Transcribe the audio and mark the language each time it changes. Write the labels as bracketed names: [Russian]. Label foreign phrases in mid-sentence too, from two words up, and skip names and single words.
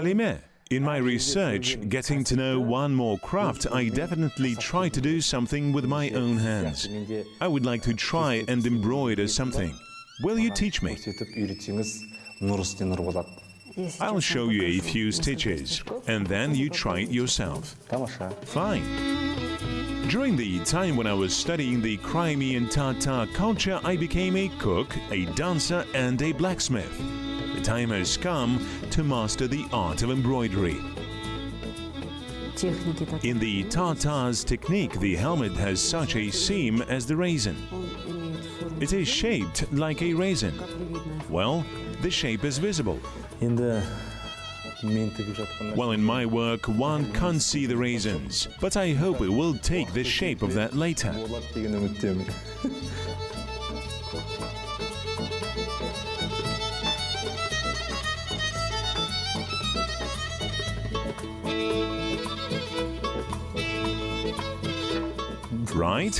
[English] Alime, in my research, getting to know one more craft, I definitely try to do something with my own hands. I would like to try and embroider something. Will you teach me? [Kazakh] көрсетіп үйретсеңіз нұр үстіне нұр болады. [English] I'll show you a few stitches, and then you try it yourself. [Kazakh] Тамаша. [English] Fine. During the time when I was studying the Crimean Tatar culture, I became a cook, a dancer, and a blacksmith. The time has come to master the art of embroidery. [Russian] Техники такие. [English] In the Tatar's technique, the helmet has such a seam as the raisin. It is shaped like a raisin. Well, the shape is visible. [Kazakh] Енді мен тігіп жатқанда [English] Well, in my work, one can't see the raisins, but I hope it will take the shape of that later. [Kazakh] болады деген үміттемін. [English] Right?